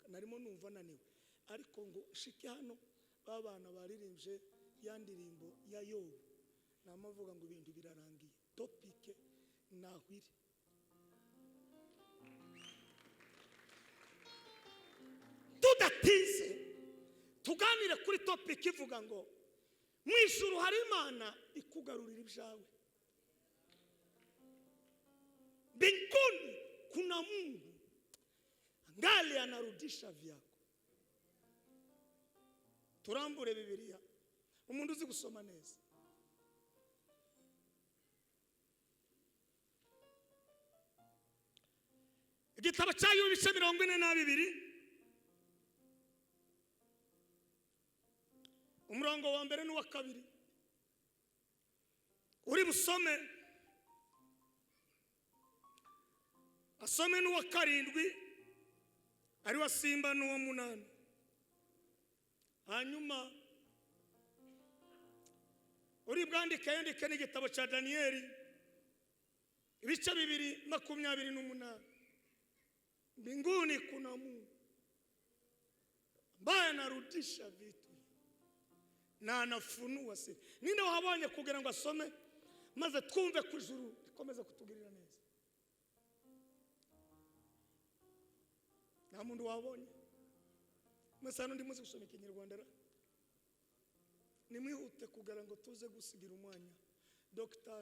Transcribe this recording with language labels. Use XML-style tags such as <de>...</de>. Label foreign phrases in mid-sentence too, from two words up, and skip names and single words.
<rw>Narimo numva naniwe ariko ngo shike hano babana baririmbye ya ndirimbo ya Yobu, namavuga ngo ibintu birarangiye. topike nahwire. Tudatinze tuganire kuri topike ivuga ngo mu ijuru hari Imana ikugarurira ibyawe.</rw> <sw>Mbinguni kuna Mungu angali anarudisha vyako.</sw> <rw>Turambure Biblia, umuntu uzi gusoma neza. Igitabo cya Yobu ibice 42 umurongo wa mbere n'uwa kabiri. Uri busome asome n'uwa karindwi ari wa Simba n'uwa munani. Hanyuma uri bwandike yandike n'igitabo cya Danieli ibice 2:28.</rw> <sw>Mbinguni kuna Mungu ambaye anarudisha vitu na anafunua siri.</sw> <rw>Ninde wahabonye kugira ngo asome maze twumve ku ijuru rikomeza kutugirira neza? Nta muntu wabonye? Mwese hano ndi muzi gusoma Ikinyarwanda ra? Nimwihute kugira ngo tuze gusigira umwanya Dr.</rw>